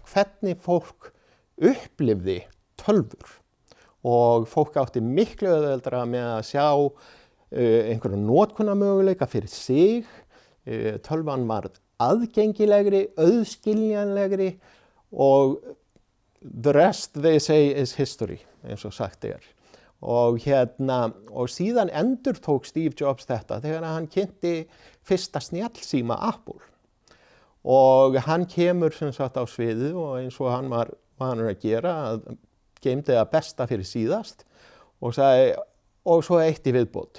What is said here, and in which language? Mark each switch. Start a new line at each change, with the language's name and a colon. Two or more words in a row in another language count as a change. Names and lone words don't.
Icelandic: hvernig fólk upplifði tölvur og fólk átti miklu auðveldara með að sjá einhverja notkunarmöguleika fyrir sig, tölvan var aðgengilegri, auðskiljanlegri og
English: the rest they say is history
Icelandic: eins og sagt Og síðan endurtók Steve Jobs þetta þegar hann kynnti fyrsta snjallsíma Apple. Og hann kemur sem sagt á sviðið og eins og hann var vanur að gera, að geymdi það besta fyrir síðast og sagði, og svo eitt í viðbót.